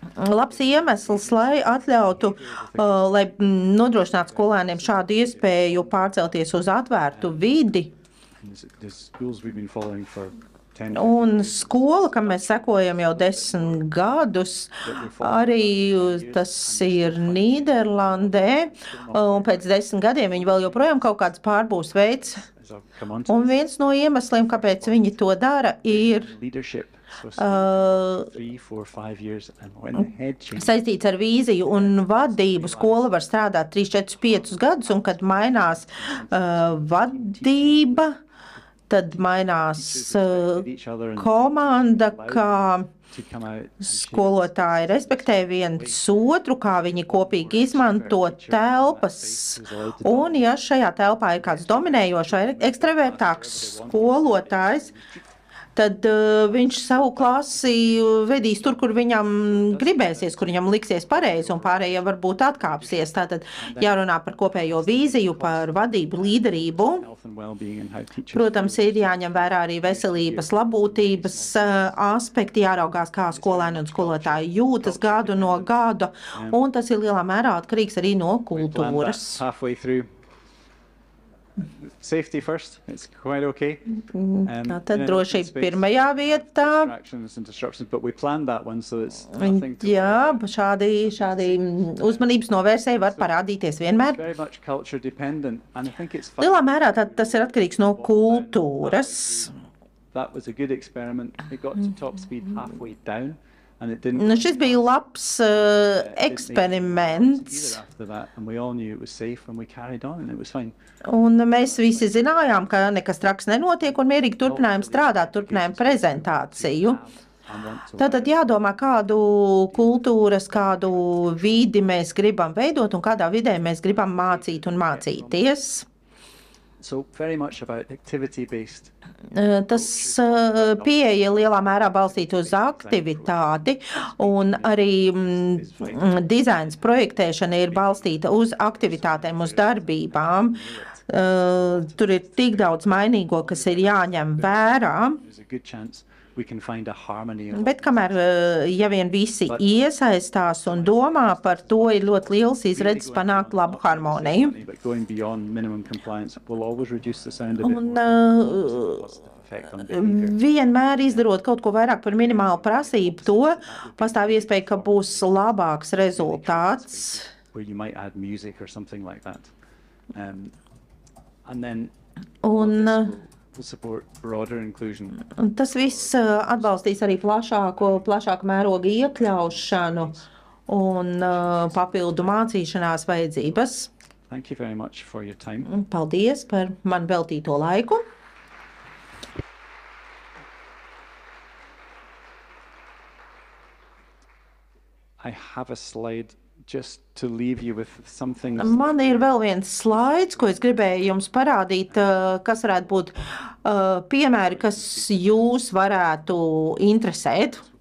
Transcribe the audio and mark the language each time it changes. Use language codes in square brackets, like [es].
[lv] labs iemesls, lai atļautu, lai nodrošinātu skolēniem šādu iespēju pārcelties uz atvērtu vidi. [en] And the schools we've been following for 10 [lv] Un skola, kam mēs sekojam jau 10 gadus, arī tas ir Nīderlandē, un pēc 10 gadiem viņi vēl joprojām kaut kāds pārbūves veids [en] as I'll come on to. [lv] Un viens no iemesliem, kāpēc viņi to dara, ir [en] Leadership. So 3, 4, 5 years, and when the head changes, [lv] saistīts ar vīziju un vadību. Skola var strādāt 3, 4, 5 gadus, un kad mainās vadība, tad mainās komanda, kā skolotāji respektē viens otru, kā viņi kopīgi izmanto telpas. Un ja šajā telpā ir kāds dominējošs vai ekstravertāks skolotājs, tad viņš savu klasi vedīs tur, kur viņam gribēsies, kur viņam liksies pareizi, un pārējie varbūt atkāpsies. Tātad jārunā par kopējo vīziju, par vadību, līderību. Protams, ir jāņem vērā arī veselības, labūtības aspekti, jāraugās, kā skolēni un skolotāji jūtas gadu no gada, un tas ir lielā mērā atkarīgs arī no kultūras. [en] Safety first, it's quite okay. [lv] Tad drošība pirmajā vietā. [en] But we planned that one, so it's nothing to [lv] Jā, šādi uzmanības novērsēji var parādīties vienmēr. [en] very much culture dependent, and I think it's fun. [lv] Lielā mērā tas ir atkarīgs no kultūras. [en] That was a good experiment. It got to top speed halfway down, and it didn't. [lv] Nu, šis bija labs eksperiments. [en] After that, and we all knew it was safe, and we carried on, and it was fine. [lv] Un mēs visi zinājām, ka nekas traks nenotiek, un mierīgi turpinājām strādāt, turpinājām prezentāciju. Tātad jādomā, kādu kultūras, kādu vidi mēs gribam veidot, un kādā vidē mēs gribam mācīt un mācīties. [en] So very much about activity-based. [lv] Tas pieeja lielā mērā balstīta uz aktivitāti, un arī dizains projektēšana ir balstīta uz aktivitātēm, uz darbībām. Tur ir tik daudz mainīgo, kas ir jāņem vērā. [en] There's a good chance we can find a harmony. [lv] Bet kamēr, ja vien visi iesaistās un domā par to, ir ļoti liels izredzes panākt labu harmoniju. [en] But going beyond minimum compliance will always reduce the sound a bit [lv] Un [en] more. Effect on behavior. [lv] vienmēr izdarot kaut ko vairāk par minimālu prasību, to pastāv iespēja, ka būs labāks rezultāts. [en] Where you might add music or something like that. And then [lv] Un [en] will support broader inclusion. [lv] tas viss atbalstīs arī plašāku mērogu iekļaušanu un papildu mācīšanās vajadzības. [en] Thank you very much for your time. [lv] Paldies par man veltīto laiku. [en] I have a slide just to leave you with some things. [lv] Man ir vēl viens slaids, ko es gribēju jums parādīt, kas varētu būt piemēri, kas jūs varētu interesēt.